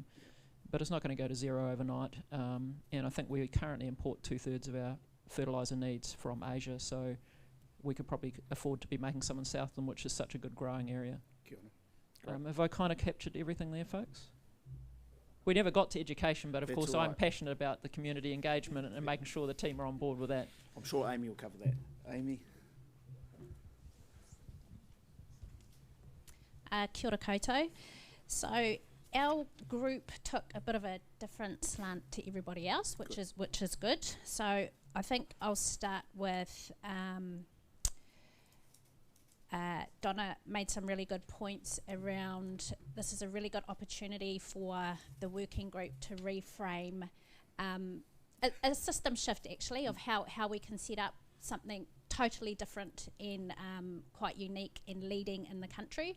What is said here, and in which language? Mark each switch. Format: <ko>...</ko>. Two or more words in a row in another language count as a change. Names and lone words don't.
<en>But it's not going to go to zero overnight. And I think we currently import 2/3 of our fertiliser needs from Asia, so we could probably afford to be making some in Southland, which is such a good growing area. Have I kind of captured everything there, folks? We never got to education, but of course I'm passionate about the community engagement and making sure the team are on board with that. I'm sure Amy will cover that. Amy?</en> <mi>Kia ora koutou.</mi> <en>So our group took a bit of a different slant to everybody else, which is good. So I think I'll start with Donna made some really good points around this is a really good opportunity for the working group to reframe a system shift actually of how we can set up something totally different and quite unique and leading in the country.</en>